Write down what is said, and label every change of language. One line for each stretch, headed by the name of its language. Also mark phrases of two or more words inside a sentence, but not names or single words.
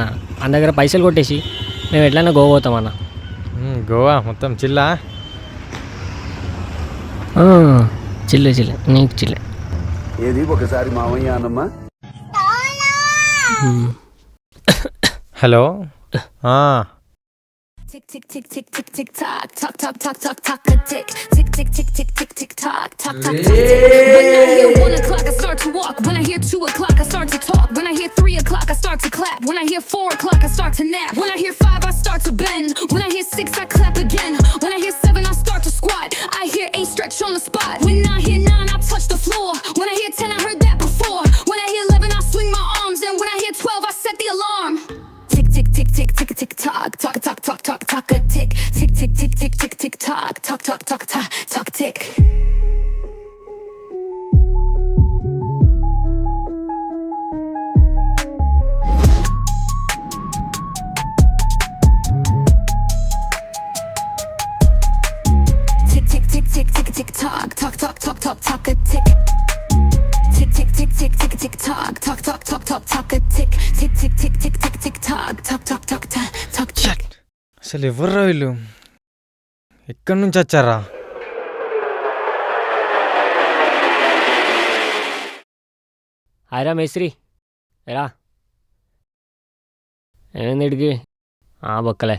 Telugu: అన్న దగ్గర పైసలు కొట్టేసి మేము ఎట్లన్నా గోవా పోతామన్న. గోవా మొత్తం చిల్లా? చిల్లే చిల్లే, నీకు చిల్లే. ఏది ఒకసారి మామయ్య అన్నమ్మా. హలో.
English: Tick tick tick tick tick tick tock tock tock tock tock tock a tick tick tick tick tick tick tick tock tock tock tock. When I hear 1 o'clock I start to walk. When I hear 2 o'clock I start to talk. When I hear 3 o'clock I start to clap. When I hear 4 o'clock I start to nap. When I hear 5 I start to bend. When I hear 6 I clap again. When I hear 7 I start to squat. I hear 8 stretch on the spot. When I hear 9 I touch the floor. When I hear 10 I heard that before. When I hear 11 I swing my arms. And when I hear 12 I set the alarm. Tick tick tick tick tick tick tock tock tock tock tock tock a tick tick tick tick tick tick tick tock tock tock tock tock tock tick. Tick tick tick tick tick tick tock tock tock tock tock tock a tick. Tick tick tick tick tick tick tock tock tock tock tock tock a tick. Tick tick tick tick tick tick tock tock tock tock tock tock tick.
Telugu: అసలు ఎవర్రా వీళ్ళు? ఎక్కడి నుంచి వచ్చారా? హాయ్రా మేస్త్రి, ఎరా ఏమైంది ఇడికి? బొక్కలే.